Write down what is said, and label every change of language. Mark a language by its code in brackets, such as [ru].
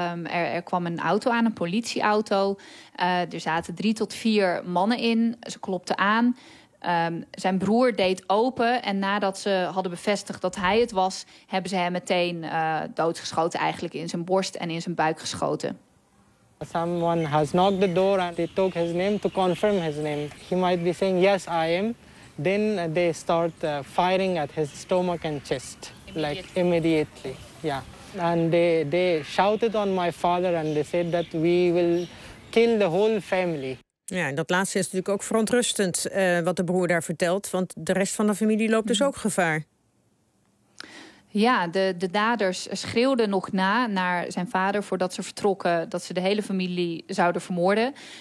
[nl] Er kwam een auto aan, een politieauto. Er zaten 3 tot 4 mannen in. Ze klopten aan. Zijn broer deed open en nadat ze hadden bevestigd dat hij het was, hebben ze hem meteen doodgeschoten, eigenlijk in zijn borst en in zijn buik geschoten. [en] Someone has knocked the door and they took his name to confirm his name. He might be saying yes, I am. Then they start firing at his stomach and chest, like immediately, yeah. And they shouted on my father and they said that we will kill the whole family. [nl] Ja, en dat laatste is natuurlijk ook verontrustend wat de broer daar vertelt, want de rest van de familie loopt dus ook gevaar. Ja, de daders schreeuwden nog naar zijn vader voordat ze vertrokken dat ze de hele familie zouden vermoorden.